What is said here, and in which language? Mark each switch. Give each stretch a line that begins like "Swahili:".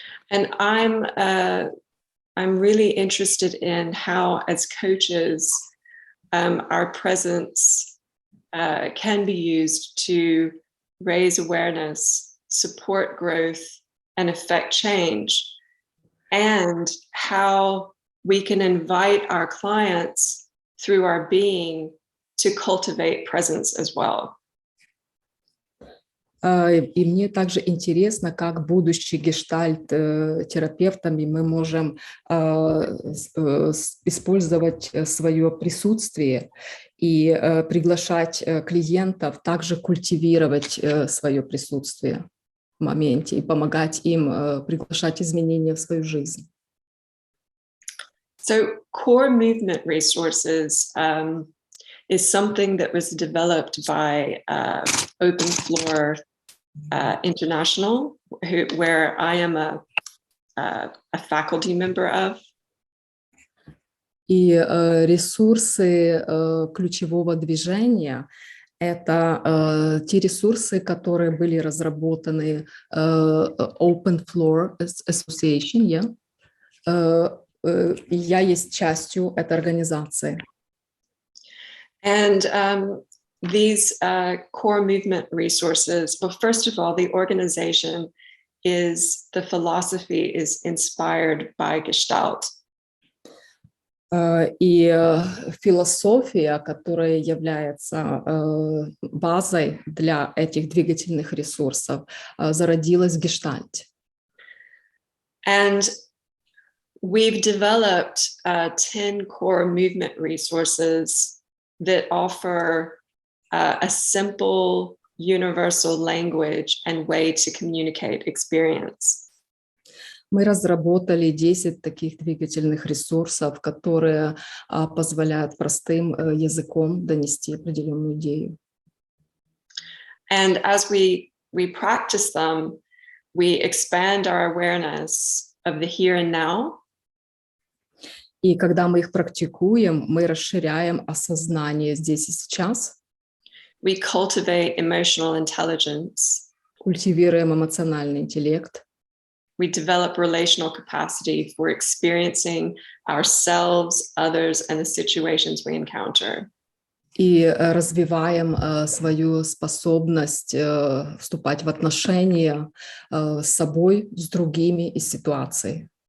English: And I'm really interested in how, as coaches, our presence can be used to raise awareness, support growth, and affect change, and how we can invite our clients through our being to cultivate presence as well.
Russian: И мне также интересно, как будучи гештальт-терапевтами мы можем использовать свое присутствие и приглашать клиентов также культивировать свое присутствие в моменте и помогать им приглашать изменения в свою жизнь.
English: So core movement resources is something that was developed by Open Floor International, where I am a faculty member of.
Russian: И ресурсы ключевого движения – это те ресурсы, которые были разработаны Open Floor Association. Я есть частью этой организации.
English: And these core movement resources, well, first of all, the organization the philosophy is inspired by Gestalt.
Russian: И философия, которая является базой для этих двигательных ресурсов, зародилась в Гештальте.
English: And we've developed 10 core movement resources that offer a simple, universal language and way to communicate experience.
Russian: Мы разработали 10 таких двигательных ресурсов, которые позволяют простым языком донести определенную идею.
English: And as we practice them, we expand our awareness of the here and now.
Russian: И когда мы их практикуем, мы расширяем осознание здесь и сейчас.
English: We cultivate emotional intelligence.
Russian: Культивируем эмоциональный интеллект.
English: We develop relational capacity for experiencing ourselves, others, and the situations we encounter.
Russian: И развиваем свою способность вступать в отношения с собой, с другими и ситуацией.